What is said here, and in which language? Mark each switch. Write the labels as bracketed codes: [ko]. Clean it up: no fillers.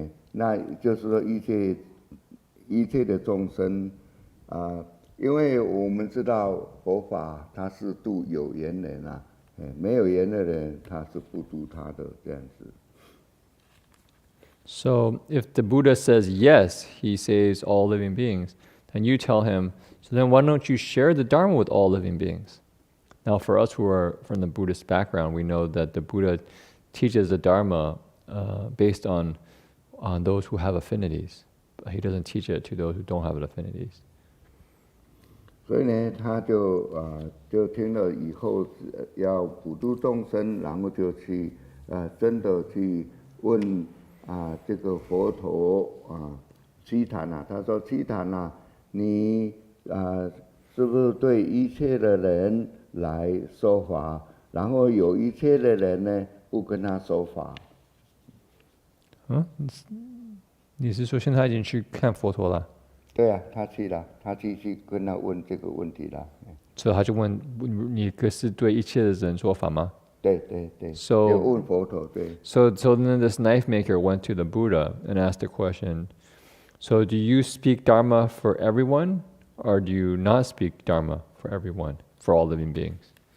[zh] 那就是说一切的众生因为我们知道佛法它是度有缘人啊，没有缘的人他是不度他的这样子。 [en] So if the Buddha says yes, he saves all living beings, then you tell him, so then why don't you share the Dharma with all living beings? Now for us who are from the Buddhist background, we know that the Buddha teaches the Dharma based on those who have affinities. But he doesn't teach it to those who don't have affinities. [zh] 所以呢，他就听了以后要普度众生，然后就去真的去问这个佛陀悉檀啊，他说悉檀啊，你是不是对一切的人来说法？然后有一切的人呢不跟他说法。你是说现在已经去看佛陀了？对啊，他去了，他去跟他问这个问题了。所以他就问你是对一切的人说法吗？对。 [en] So [zh] 就问佛陀，对。 [en] So then this knife maker went to the Buddha and asked the question, so do you speak Dharma for everyone, or do you not speak Dharma for everyone, for all living beings?